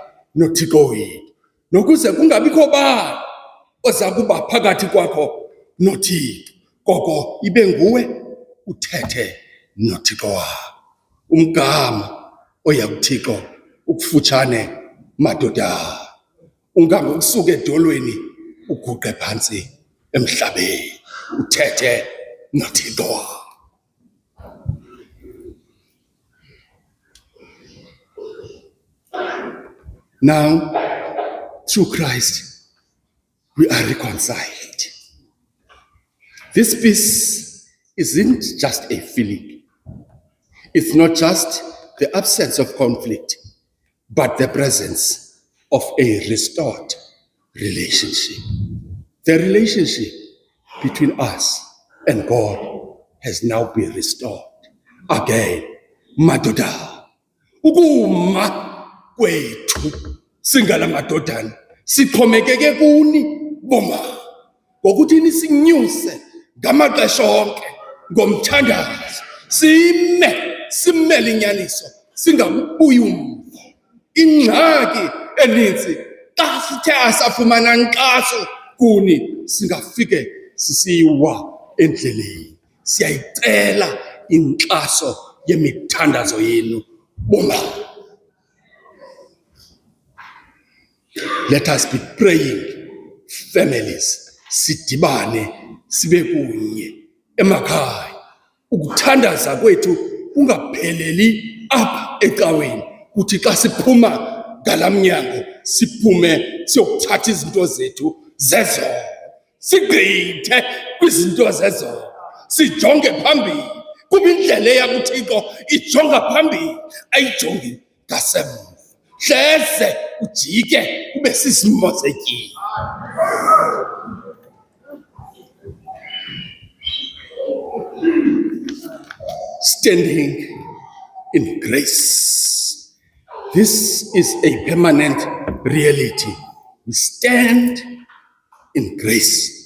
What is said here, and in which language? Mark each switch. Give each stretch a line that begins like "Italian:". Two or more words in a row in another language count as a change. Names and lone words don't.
Xhosa: noThixo wethu, nokuze kungabikho bani oza kuba phakathi kwakho noThixo koko ibe nguwe uthethe noThixo wakho. Umgama oya kuThixo ukufutshane madoda, ungangokusuka edolweni uguqe phantsi emhlabeni uthethe noThixo wakho.
English: Now, through Christ, we are reconciled. This peace isn't just a feeling. It's not just the absence of conflict, but the presence of a restored relationship. The relationship between us and God has now been restored. Again,
Xhosa: madoda, ukuma kwethu singala madodana sixhomekeke kuni boma ngokuthi nisinyuse ngamaxesha onke ngomthandazo simele inyaniso singabuyi umva. Ingxaki eninzi xa sithe asafumana nkxaso kuni singafike sisiwa endleleni. Siyayicela inkxaso yemithandazo yenu boma.
English: Let us be praying families,
Xhosa: sidibane sibe kunye emakhaya. Ukuthandaza kwethu kungapheleli apha ecaweni, kuthi xa siphuma ngalamnyango siphume siyokuthatha izinto zethu zezo, sigqithe kwizinto zezo, sijonge phambili kuba indlela yakuThixo ijonga phambili ayijongi ngasemva. Hleze ujike ube sisimozekile.
English: Standing in grace. This is a permanent reality. We stand in grace.